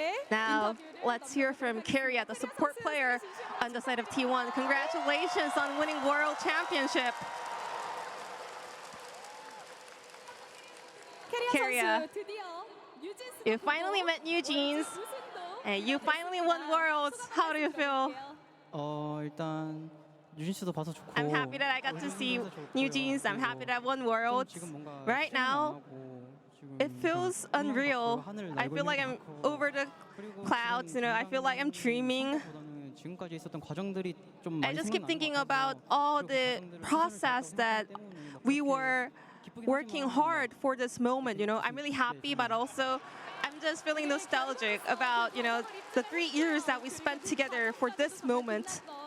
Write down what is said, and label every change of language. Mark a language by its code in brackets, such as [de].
[en] Now, let's hear from Keria, the support player on the side of T1. Congratulations on winning World Championship. Keria, you finally met New Jeans, and you finally won Worlds. How do you feel? [ko] 일단 유진 씨도 봐서 좋고. [en] I'm happy that I got to see New Jeans. I'm happy that I won Worlds. Right now, it feels unreal. I feel like I'm over the clouds. I feel like I'm dreaming. [ko] 지금까지 있었던 과정들이 좀 [en] I just keep thinking about all the process that we were working hard for this moment. I'm really happy, but also I'm just feeling nostalgic about the 3 years that we spent together for this moment.